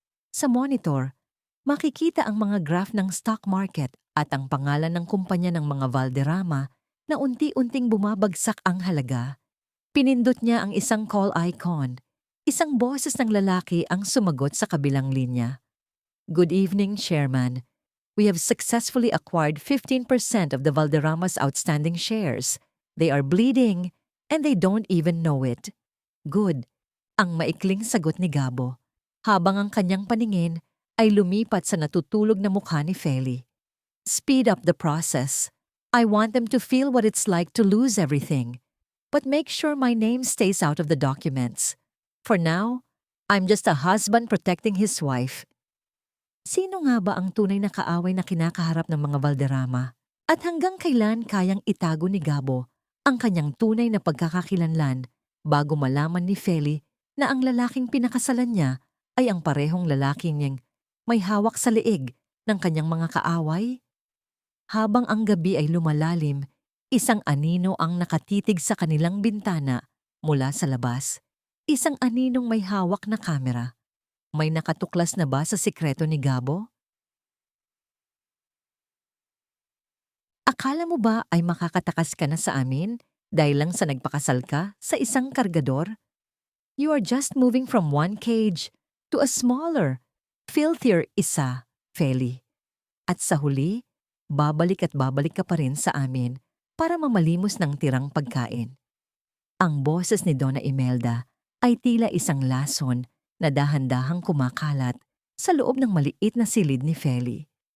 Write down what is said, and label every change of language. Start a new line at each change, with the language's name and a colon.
Filipino: Sa monitor, makikita ang mga graph ng stock market at ang pangalan ng kumpanya ng mga Valderrama na unti-unting bumabagsak ang halaga. Pinindot niya ang isang call icon. Isang boses ng lalaki ang sumagot sa kabilang linya.
English: Good evening, Chairman. We have successfully acquired 15% of the Valderrama's outstanding shares. They are bleeding, and they don't even know it. Good.
Filipino: Ang maikling sagot ni Gabo, habang ang kanyang paningin ay lumipat sa natutulog na mukha ni Feli.
English: Speed up the process. I want them to feel what it's like to lose everything. But make sure my name stays out of the documents. For now, I'm just a husband protecting his wife.
Filipino: Sino nga ba ang tunay na kaaway na kinakaharap ng mga Valderrama? At hanggang kailan kayang itago ni Gabo ang kanyang tunay na pagkakakilanlan bago malaman ni Feli na ang lalaking pinakasalan niya ay ang parehong lalaking niyang may hawak sa leeg ng kanyang mga kaaway? Habang ang gabi ay lumalalim, isang anino ang nakatitig sa kanilang bintana mula sa labas. Isang aninong may hawak na kamera. May nakatuklas na ba sa sikreto ni Gabo? Akala mo ba ay makakatakas ka na sa amin dahil lang sa nagpakasal ka sa isang kargador?
English: You are just moving from one cage to a smaller, filthier isa, Feli.
Filipino: At sa huli, babalik at babalik ka pa rin sa amin para mamalimos ng tirang pagkain. Ang boses ni Donna Imelda ay tila isang lason na dahan-dahang kumakalat sa loob ng maliit na silid ni Feli.